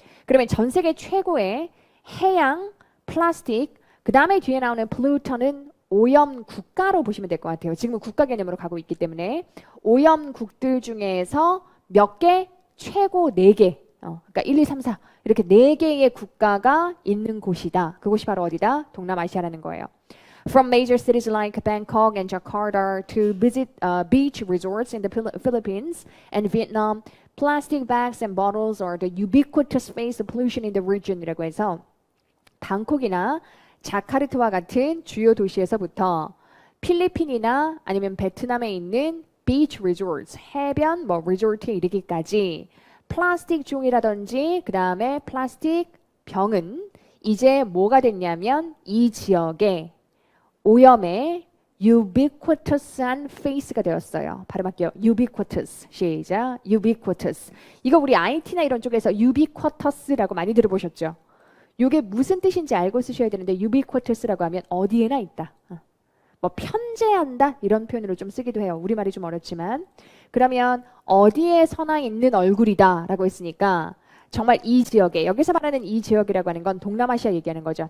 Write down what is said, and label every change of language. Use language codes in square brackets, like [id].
[ko] 그러면 전 세계 최고의 해양 플라스틱, 그 다음에 뒤에 나오는 polluter는 오염 국가로 보시면 될 것 같아요. 지금은 국가 개념으로 가고 있기 때문에 오염국들 중에서 몇 개? 최고 4개. 그러니까 1, 2, 3, 4 이렇게 4개의 국가가 있는 곳이다. 그곳이 바로 어디다? 동남아시아라는 거예요. [en] From major cities like Bangkok and Jakarta to visit beach resorts in the Philippines and Vietnam, plastic bags and bottles are the ubiquitous face of pollution in the region [ko] 이라고 해서 방콕이나 자카르트와 같은 주요 도시에서부터 필리핀이나 아니면 베트남에 있는 [en] beach resorts, [ko] 해변 뭐 리조트에 이르기까지 플라스틱 종이라든지 그 다음에 플라스틱 병은 이제 뭐가 됐냐면 이 지역에 오염의 ubiquitous한 face가 되었어요. 발음할게요. ubiquitous. 시작. ubiquitous. 이거 우리 IT나 이런 쪽에서 ubiquitous라고 많이 들어보셨죠? 이게 무슨 뜻인지 알고 쓰셔야 되는데 ubiquitous라고 하면 어디에나 있다. 뭐 편재한다 이런 표현으로 좀 쓰기도 해요. 우리말이 좀 어렵지만. 그러면 어디에서나 있는 얼굴이다 라고 했으니까 정말 이 지역에, 여기서 말하는 이 지역이라고 하는 건 동남아시아 얘기하는 거죠.